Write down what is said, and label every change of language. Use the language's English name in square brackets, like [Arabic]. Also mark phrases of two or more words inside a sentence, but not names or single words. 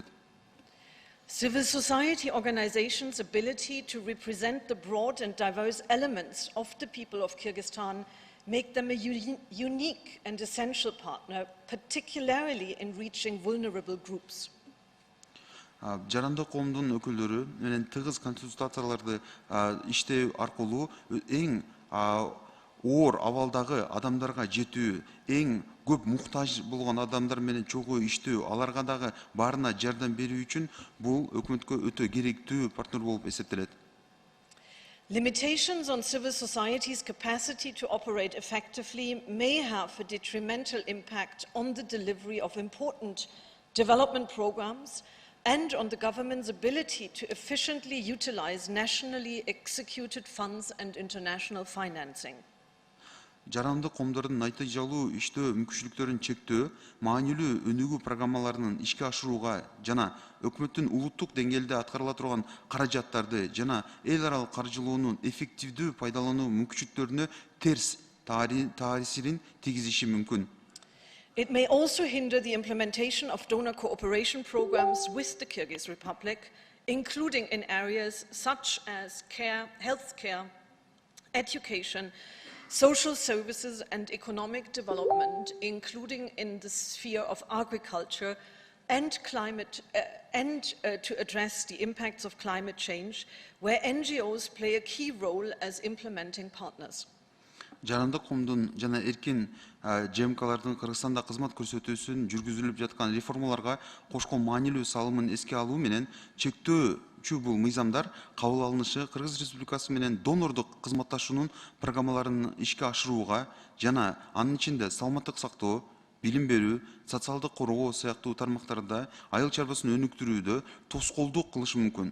[English] Civil society organizations' ability to represent the broad and diverse elements of the people of Kyrgyzstan make them a unique and essential partner, particularly in reaching vulnerable groups. [Kyrgyz] Жарандуу коомдун өкүлдөрү менен тыгыз консультацияларды иштөө аркылуу эң оор абалдагы адамдарга жетүү, эң көп муктаж болгон адамдар менен чогуу иштөө, аларга дагы баарына жардам берүү үчүн бул өкмөткө өтө керектүү партнер болуп эсептелет. [English] Limitations on civil society's capacity to operate effectively may have a detrimental impact on the delivery of important development programs and on the government's ability to efficiently utilize nationally executed funds and international financing. [Kyrgyz] Жарандуу коомдордун натыйжалуу иштөө мүмкүнчүлүктөрүн чектөө, маанилүү өнүгүү программаларынын ишке ашырууга жана өкмөттүн улуттук деңгээлде аткарыла турган каражаттарды жана эл аралык каржылоонун эффективдүү пайдалануу мүмкүнчүлүктөрүнө терс таасирин тийгизиши мүмкүн. [English] It may also hinder the implementation of donor cooperation programs with the Kyrgyz Republic, including in areas such as care, healthcare, education, social services and economic development, including in the sphere of agriculture and climate, to address the impacts of climate change, where NGOs play a key role as implementing partners. [Kyrgyz] Жарандуу коомдун жана эркин ЖМКлардын Кыргызстанда кызмат көрсөтүүсүн жүргүзүлүп жаткан реформаларга кошкон маанилүү салымын эске алуу менен чектөөчү бул мыйзамдар кабыл алынышы Кыргыз Республикасы менен донордук кызматташуунун программаларын ишке ашырууга жана анын ичинде саламаттык сактоо, билим берүү, социалдык коргоо сыяктуу тармактарда айыл чарбасын өнүктүрүүдө тоскоолдук кылышы мүмкүн.